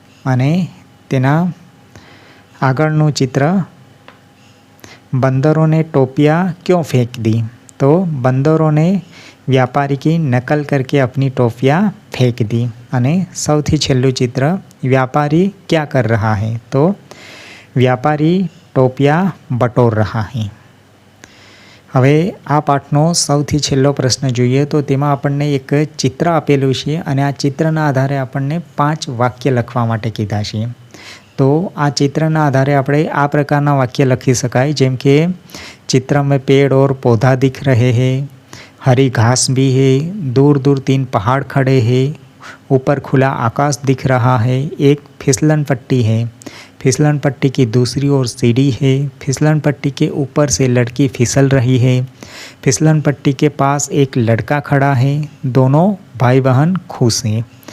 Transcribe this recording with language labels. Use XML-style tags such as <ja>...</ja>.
<gu>અને તેના આગળનું</gu> <hi>चित्र बंदरों ने टोपियाँ क्यों फेंक दी। तो बंदरों ने व्यापारी की नकल करके अपनी टोपियाँ फेंक दी।</hi> <gu>अने सौथी छेल्लुं</gu> <hi>चित्र व्यापारी क्या कर रहा है। तो व्यापारी टोपियाँ बटोर रहा है।</hi> <gu>હવે આ પાઠનો સૌથી છેલ્લો પ્રશ્ન જોઈએ તો તેમાં આપણને એક ચિત્ર આપેલું છે અને આ ચિત્રના આધારે આપણને 5 વાક્ય લખવા માટે કીધા છે। तो आ चित्रना आधारे આપણે આ પ્રકારના વાક્ય લખી શકાય, જેમ કે</gu> <hi>चित्र में पेड़ और पौधा दिख रहे हैं, हरी घास भी है, दूर दूर 3 पहाड़ खड़े हैं, ऊपर खुला आकाश दिख रहा है, एक फिसलन पट्टी है, फिसलन पट्टी की दूसरी ओर सीढ़ी है, फिसलन पट्टी के ऊपर से लड़की फिसल रही है, फिसलन पट्टी के पास एक लड़का खड़ा है, दोनों भाई बहन खुश हैं।</hi>